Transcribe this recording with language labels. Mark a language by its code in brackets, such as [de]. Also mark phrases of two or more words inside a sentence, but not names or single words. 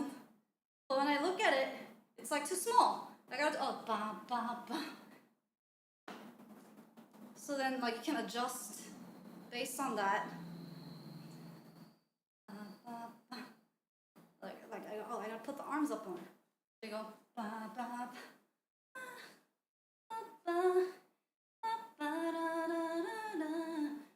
[en] But when I look at it, it's like too small. I gotta ba ba ba. So then like you can adjust based on that. I gotta put the arms up on her. There you go. Ba, ba, ba, ba, ba, ba, ba, da, da, da, da.